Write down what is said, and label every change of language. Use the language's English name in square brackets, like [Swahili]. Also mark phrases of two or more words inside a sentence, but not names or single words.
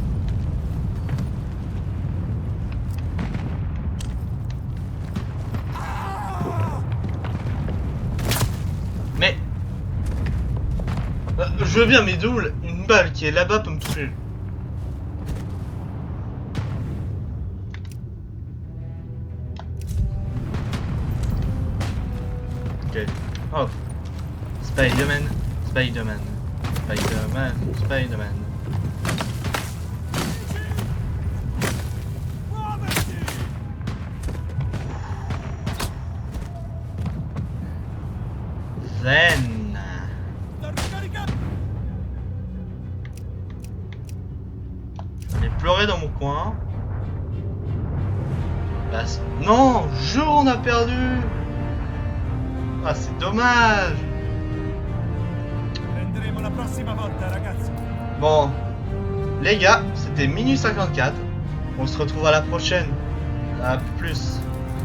[French] Mais je veux bien, mais d'où une balle qui est là-bas peut me toucher? Ok. Oh. Spider-Man. Spider-Man. Spider-Man. Spider-Man. [Italian] Muoverti! Zen. Sto ricaricando! [French] J'allais pleurer dans mon coin. Bah, non, jeu, on a perdu. Ah, c'est dommage. [Italian] Prenderemo la prossima volta, ragazzi! [French] Bon, les gars, c'était Minu 54. On se retrouve à la prochaine. À plus.